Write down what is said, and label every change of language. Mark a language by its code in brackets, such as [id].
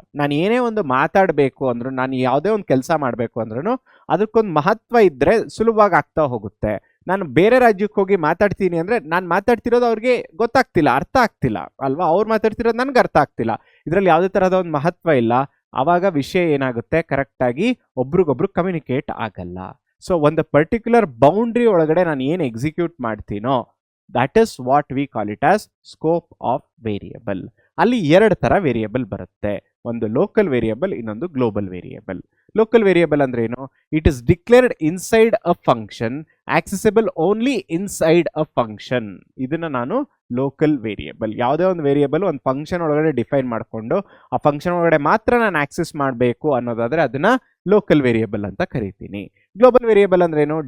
[kn] ನಾನು ಏನೇ ಒಂದು ಮಾತಾಡಬೇಕು ಅಂದ್ರೂ, ನಾನು ಯಾವುದೇ ಒಂದು ಕೆಲಸ ಮಾಡಬೇಕು ಅಂದ್ರೂ ಅದಕ್ಕೊಂದು ಮಹತ್ವ ಇದ್ದರೆ ಸುಲಭವಾಗಿ ಆಗ್ತಾ ಹೋಗುತ್ತೆ. ನಾನು ಬೇರೆ ರಾಜ್ಯಕ್ಕೆ ಹೋಗಿ ಮಾತಾಡ್ತೀನಿ ಅಂದರೆ ನಾನು ಮಾತಾಡ್ತಿರೋದು ಅವ್ರಿಗೆ ಗೊತ್ತಾಗ್ತಿಲ್ಲ, ಅರ್ಥ ಆಗ್ತಿಲ್ಲ ಅಲ್ವಾ? ಅವ್ರು ಮಾತಾಡ್ತಿರೋದು ನನಗೆ ಅರ್ಥ ಆಗ್ತಿಲ್ಲ. ಇದರಲ್ಲಿ ಯಾವುದೇ ಥರದ ಒಂದು ಮಹತ್ವ ಇಲ್ಲ. ಆವಾಗ ವಿಷಯ ಏನಾಗುತ್ತೆ, ಕರೆಕ್ಟಾಗಿ ಒಬ್ರಿಗೊಬ್ರು ಕಮ್ಯುನಿಕೇಟ್ ಆಗಲ್ಲ. ಸೊ ಒಂದು ಪರ್ಟಿಕ್ಯುಲರ್ ಬೌಂಡ್ರಿ ಒಳಗಡೆ ನಾನು ಏನು execute ಮಾಡ್ತೀನೋ [en] that is what we call it as scope of variable. [kn] ಅಲ್ಲಿ ಎರಡು ಥರ ವೇರಿಯಬಲ್ ಬರುತ್ತೆ, ಒಂದು ಲೋಕಲ್ ವೇರಿಯಬಲ್, ಇನ್ನೊಂದು ಗ್ಲೋಬಲ್ ವೇರಿಯಬಲ್. ಲೋಕಲ್ ವೇರಿಯಬಲ್ ಅಂದ್ರೆ ಏನು? [en] it is declared inside a function, [kn] accessible only inside a function. ಇದನ್ನ ನಾನು ಲೋಕಲ್ ವೇರಿಯಬಲ್. ಯಾವುದೇ ಒಂದು ವೇರಿಯಬಲ್ ಒಂದು ಫಂಕ್ಷನ್ ಒಳಗಡೆ ಡಿಫೈನ್ ಮಾಡಿಕೊಂಡು ಆ ಫಂಕ್ಷನ್ ಒಳಗಡೆ ಮಾತ್ರ ನಾನು ಆಕ್ಸೆಸ್ ಮಾಡಬೇಕು ಅನ್ನೋದಾದ್ರೆ ಅದನ್ನ ಲೋಕಲ್ ವೇರಿಯಬಲ್ ಅಂತ ಕರಿತೀನಿ. ಗ್ಲೋಬಲ್ ವೇರಿಯಬಲ್ ಅಂದ್ರೆ ಏನು?